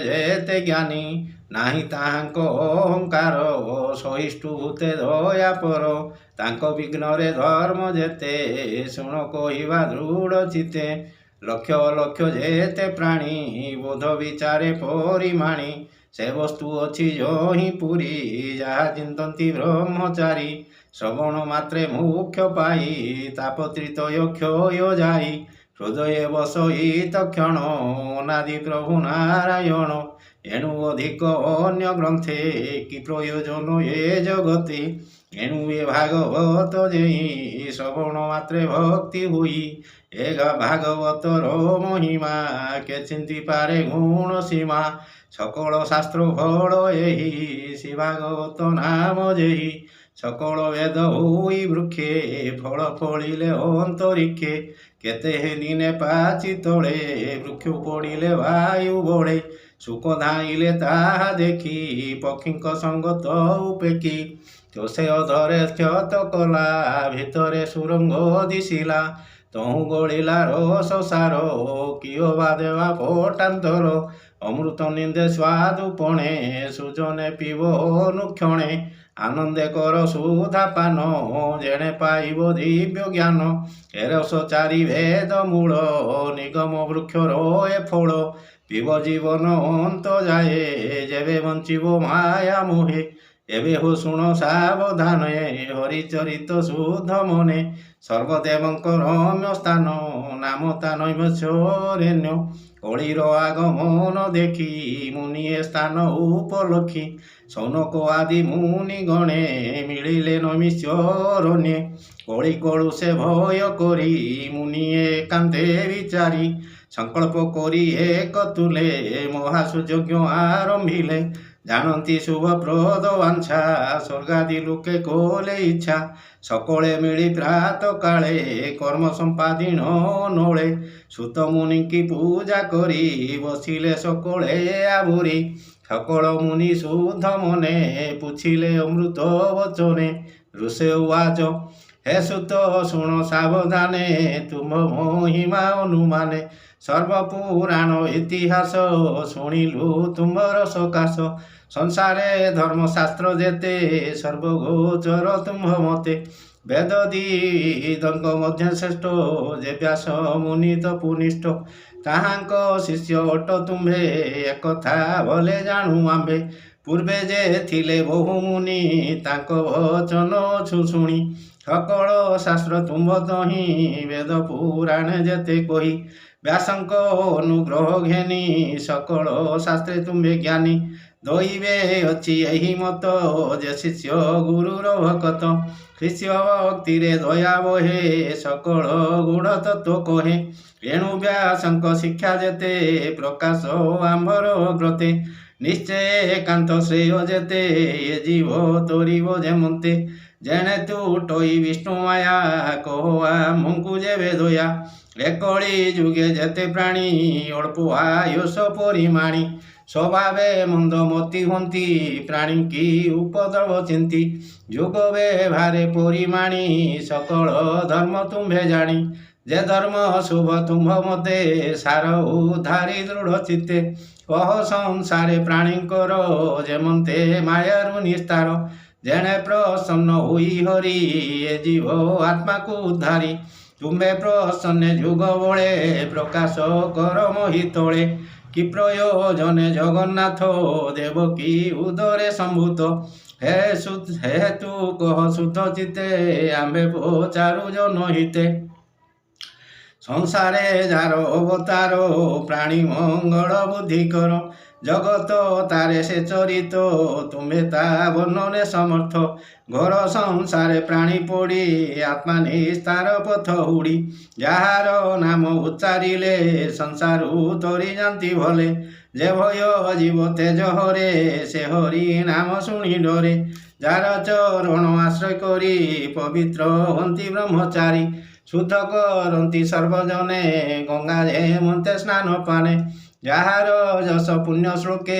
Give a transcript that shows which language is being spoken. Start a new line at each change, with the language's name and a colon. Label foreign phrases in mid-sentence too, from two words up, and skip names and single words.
Odia: ଯେତେ ଜ୍ଞାନୀ ନାହିଁ ତାହାଙ୍କୋ ଅହଙ୍କାର ସହିଷ୍ଣୁ ଭୂତେ ଦୟା ପର ତାଙ୍କୋ ବିଘ୍ନରେ ଧର୍ମ ଯେତେ ଶୁଣ କହିବା ଦୃଢ଼ ଚିତେ ଲକ୍ଷ ଅଲକ୍ଷ ଯେତେ ପ୍ରାଣୀ ବୋଧ ବିଚାରେ ପରିମାଣୀ ସେ ବସ୍ତୁ ଅଛି ଯୋ ହି ପୁରୀ ଯହା ଚିନ୍ତନ୍ତି ବ୍ରହ୍ମଚାରୀ ଶ୍ରବଣ ମାତ୍ରେ ମୁଖ୍ୟ ପାଇ ତାପତ୍ରିତ କ୍ଷୟ ଯାଇ ହୃଦୟ ବସଇ ତକ୍ଷଣ ଅନାଦି ପ୍ରଭୁ ନାରାୟଣ ଏଣୁ ଅଧିକ ଅନ୍ୟ ଗ୍ରନ୍ଥେ କି ପ୍ରୟୋଜନ ଏ ଜଗତେ ଏଣୁ ଏ ଭାଗବତ ଯେହି ଶ୍ରବଣ ମାତ୍ରେ ଭକ୍ତି ହୁଇ ଏଗ ଭାଗବତର ମହିମା କେ ଚିନ୍ତି ପାରେ ଗୁଣ ସୀମା ସକଳ ଶାସ୍ତ୍ର ଫଳ ଏହି ଶ୍ରୀ ଭାଗବତ ନାମ ଯେହି ସକଳ ବେଦ ହୋଇ ବୃକ୍ଷେ ଫଳ ଫଳିଲେ ଅନ୍ତରିକ୍ଷେ କେତେ ଦିନେ ପାଚି ତଳେ ବୃକ୍ଷ ପଡ଼ିଲେ ବାୟୁ ବଡ଼େ ସୁଖ ଧାଇଲେ ତାହା ଦେଖି ପକ୍ଷୀକ ସଙ୍ଗତ ଉପେକି ତୋସେ ଅଧରେ କ୍ଷତ କଳା ଭିତରେ ସୁରଙ୍ଗ ଦିଶିଲା ତହୁଁ ଗଳିଲା ରସ ସାର କିଓ ବା ଦେବା ପଟାନ୍ତର ଅମୃତ ନିନ୍ଦେ ସ୍ୱାଦୁପଣେ ସୁଜନେ ପିବ ଅନୁକ୍ଷଣେ ଆନନ୍ଦେ କର ସୁଧା ପାନ ଯେଣେ ପାଇବ ଦିବ୍ୟ ଜ୍ଞାନ ଏରସ ଚାରି ଭେଦ ମୂଳ ନିଗମ ବୃକ୍ଷର ଏ ଫଳ ପିବ ଜୀବନ ଅନ୍ତ ଯାଏ ଯେବେ ବଞ୍ଚିବ ମାୟା ମୋହେ ଏବେ ହୋ ଶୁଣ ସାବଧାନ ହରିଚରିତ ଶୁଦ୍ଧ ମନେ ସର୍ବଦେବଙ୍କ ରମ୍ୟ ସ୍ଥାନ ନାମ ତା ନୈବଶ୍ୟରେଣ୍ୟ କଳିର ଆଗମନ ଦେଖି ମୁନିଏ ସ୍ଥାନ ଉପଲକ୍ଷି ସୌନକ ଆଦି ମୁନି ଗଣେ ମିଳିଲେ ନୈମିଷ୍ୟରଣ୍ୟେ କଳି କଳୁ ସେ ଭୟ କରି ମୁନିଏ କାନ୍ତେ ବିଚାରି ସଙ୍କଳ୍ପ କରି ଏକ ତୁଲେ ମହାସୁୟଜ୍ଞ ଆରମ୍ଭିଲେ ଜାନତି ଶୁଭପ୍ରଦ ବାଞ୍ଛା ସ୍ୱର୍ଗାଦି ଲୋକେ କୋଲେ ଇଚ୍ଛା ସକଳେ ମିଳି ପ୍ରାତ କାଳେ କର୍ମ ସମ୍ପାଦୀନ ନୋଲେ ସୁତ ମୁନି କି ପୂଜା କରି ବସିଲେ ସକଳେ ଆବୁରି ସକଳ ମୁନି ଶୁଦ୍ଧ ମନେ ପୁଛିଲେ ଅମୃତ ବଚନେ ଋଷେ ଉବାଚ ହେ ସୁତ ଶୁଣ ସାବଧାନେ ତୁମ ମହିମା ଅନୁମାନେ ସର୍ବପୁରାଣ ଇତିହାସ ଶୁଣିଲୁ ତୁମର ସକାଶ ସଂସାରେ ଧର୍ମଶାସ୍ତ୍ର ଯେତେ ସର୍ବଗୋଚର ତୁମ ମତେ ବେଦ ଦିଦଙ୍କ ମଧ୍ୟ ଶ୍ରେଷ୍ଠ ଯେ ବ୍ୟାସ ମୁନି ତପୁନିଷ୍ଠ ତାହାଙ୍କ ଶିଷ୍ୟ ଅଟ ତୁମ୍ଭେ ଏକଥା ଭଲେ ଜାଣୁ ଆମ୍ଭେ ପୂର୍ବେ ଯେ ଥିଲେ ବହୁ ମୁନି ତାଙ୍କ ବଚନ ଶୁଣି ସକଳ ଶାସ୍ତ୍ର ତୁମ ତହି ବେଦ ପୁରାଣ ଯେତେ କହି ବ୍ୟାସଙ୍କ ଅନୁଗ୍ରହ ଘେନି ସକଳ ଶାସ୍ତ୍ରେ ତୁମ୍ଭେ ଜ୍ଞାନୀ ଦୈବେ ଅଚ୍ଛି ଯହି ମତ ଯେ ଶିଷ୍ୟ ଗୁରୁର ଭକତ ଶିଷ୍ୟ ଭକ୍ତି ଦୟା ବହେ ସକଳ ଗୁଣ ତତ୍ୱ କହେ ଏଣୁ ବ୍ୟାସଙ୍କ ଶିକ୍ଷା ଯେତେ ପ୍ରକାଶ ଆମ୍ବର ଗ୍ରତେ ନିଶ୍ଚୟ ଏକାନ୍ତ ଶ୍ରେୟ ଯେତେ ଏ ଜୀବ ତୋରିବ ଯେମନ୍ତେ ଯେଣେ ତୁ ଟଇ ବିଷ୍ଣୁ ମାୟା କହ ଆମକୁ ଯେବେ ଦୟା ଏକଳି ଯୁଗେ ଯେତେ ପ୍ରାଣୀ ଅଳ୍ପ ଆୟୁଷ ପରିମାଣୀ ସ୍ୱଭାବେ ମନ୍ଦମତି ହନ୍ତି ପ୍ରାଣୀ କି ଉପଦ୍ରବ ଚିନ୍ତି ଯୁଗ ବ୍ୟବହାରେ ପରିମାଣୀ ସକଳ ଧର୍ମ ତୁମ୍ଭେ ଜାଣି ଯେ ଧର୍ମ ଶୁଭ ତୁମ୍ଭ ମତେ ସାର ଉଦ୍ଧାରି ଦୃଢ଼ ଚିତ୍ତେ କହ ସଂସାରେ ପ୍ରାଣୀଙ୍କର ଯେମନ୍ତେ ମାୟାରୁ ନିସ୍ତାର ଯେଣେ ପ୍ରସନ୍ନ ହୁଇ ହରି ଏ ଜୀବ ଆତ୍ମାକୁ ଉଦ୍ଧାରି ତୁମ୍ଭେ ପ୍ରସନ୍ନେ ଯୁଗ ବଳେ ପ୍ରକାଶ କର ମୋହିତଳେ କି ପ୍ରୟୋଜନେ ଜଗନ୍ନାଥ ଦେବକୀ ଉଦରେ ସମ୍ଭୂତ ହେ ତୁ କହ ସୁତ ଚିତେ ଆମ୍ଭେ ପଚାରୁ ଜନହିତେ ସଂସାରେ ଯାର ଅବତାର ପ୍ରାଣୀ ମଙ୍ଗଳ ବୁଦ୍ଧି କର জগত ତାରେ ସେ ଚରିତ ତୁମି ତା ବର୍ଣ୍ଣନେ ସମର୍ଥ ଘର ସଂସାରେ ପ୍ରାଣୀ ପଡ଼ି ଆତ୍ମା ନିସ୍ତାର ପଥ ହୁଡ଼ି ଯାହାର ନାମ ଉଚ୍ଚାରିଲେ ସଂସାରୁ ତରି ଜାତି ଭଲେ ଯେ ଭୟ ଜୀବ ତେଜ ହରେ ସେ ହରି ନାମ ଶୁଣି ଡରେ ଯାର ଚରଣ ଆଶ୍ରୟ କରି ପବିତ୍ର ହନ୍ତି ବ୍ରହ୍ମଚାରୀ ଶୁଦ୍ଧ କରନ୍ତି ସର୍ବଜନେ ଗଙ୍ଗା ହେମନ୍ତେ ସ୍ନାନ ପାନେ ଯାହାର ଯଶ ପୁଣ୍ୟ ଶ୍ଳୋକେ